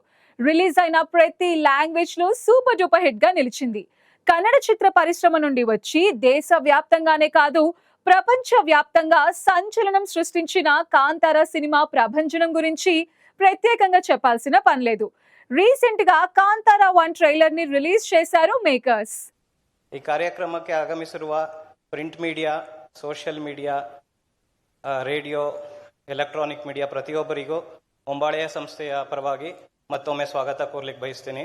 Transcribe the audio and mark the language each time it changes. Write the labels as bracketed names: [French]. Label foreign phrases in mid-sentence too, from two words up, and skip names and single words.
[Telugu] రిలీజ్ అయిన ప్రతి లాంగ్వేజ్ లో [English] super duper hit [Telugu] గా నిలిచింది. కన్నడ చిత్ర పరిశ్రమ నుండి వచ్చి దేశ వ్యాప్తంగానే కాదు ప్రపంచ వ్యాప్తంగా సంచలనం సృష్టించిన కాంతారా సినిమా ప్రభంజనం గురించి ప్రత్యేకంగా చెప్పాల్సిన పనిలేదు. రీసెంట్ గా ಕಾಂತಾರ 1 ಟ್ರೈಲರ್ ని ರಿಲೀಸ್ చేశారు ಮೇಕರ್ಸ್. [Kannada] ಈ ಕಾರ್ಯಕ್ರಮಕ್ಕೆ ಆಗಮಿಸಿರುವ [English] print media, social media, [Kannada] ರೇಡಿಯೋ, [English] electronic media [Kannada] ಪ್ರತಿಯೊಬ್ಬರಿಗೂ ಹೊಂಬಾಳೆಯ ಸಂಸ್ಥೆಯ ಪರವಾಗಿ ಮತ್ತೊಮ್ಮೆ ಸ್ವಾಗತ ಕೋರ್ಲಿಕ್ಕೆ ಬಯಸ್ತೀನಿ.